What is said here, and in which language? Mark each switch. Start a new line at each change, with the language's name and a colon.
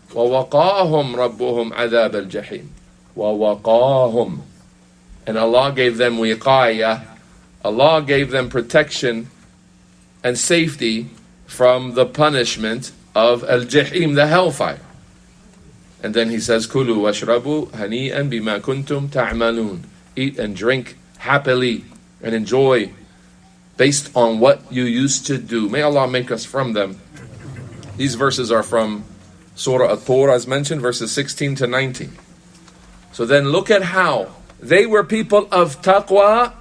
Arabic: وَوَقَاهُمْ رَبُّهُمْ عَذَابَ الْجَحِيمِ. وَوَقَاهُمْ.
English: And Allah gave them wiqaya. Allah gave them protection and safety from the punishment of al-jahim, the hellfire. And then He says,
Arabic: كُلُوا وَاشْرَبُوا هَنِيئًا بِمَا كُنْتُمْ تَعْمَلُونَ.
English: Eat and drink happily and enjoy based on what you used to do. May Allah make us from them. These verses are from Surah At-Tur, as mentioned, verses 16 to 19. So then look at how they were people of taqwa.